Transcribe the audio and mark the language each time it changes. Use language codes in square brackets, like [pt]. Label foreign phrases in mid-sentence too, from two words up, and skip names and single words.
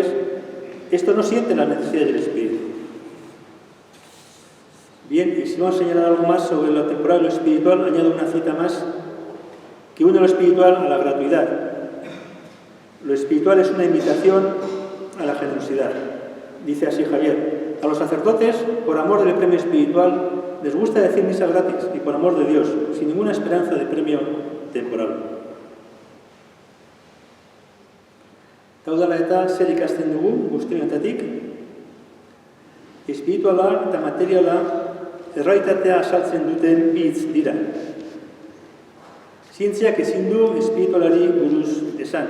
[es] Estos no sienten las necesidades del espíritu. Bien, y si vamos a señalar algo más sobre lo temporal y lo espiritual, añado una cita más que une lo espiritual a la gratuidad. Lo espiritual es una invitación a la generosidad. Dice así Javier, a los sacerdotes, por amor del premio espiritual, les gusta decir misa gratis y por amor de Dios, sin ninguna esperanza de premio temporal. [eu] Taudala eta zer ikasten dugu guztionetatik, espirituala eta materiala errealitatea azaltzen duten bi hitz dira. Zientziak ezin du espiritualari buruz esan.